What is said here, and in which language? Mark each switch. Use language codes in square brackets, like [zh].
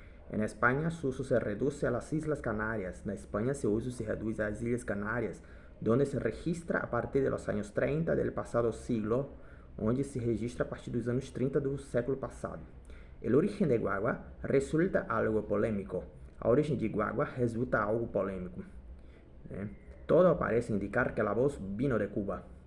[es] En España su uso se reduce a las Islas Canarias. [pt] Na Espanha seu uso se reduz às Ilhas Canárias, [es] donde se registra a partir de los años 30 del pasado siglo, [pt] onde se registra a partir dos anos 30 do século passado. [es] El origen de guagua resulta algo polémico. [pt] A origem de guagua resulta algo polêmico. Todo parece indicar que a voz [es] vino [pt] de Cuba.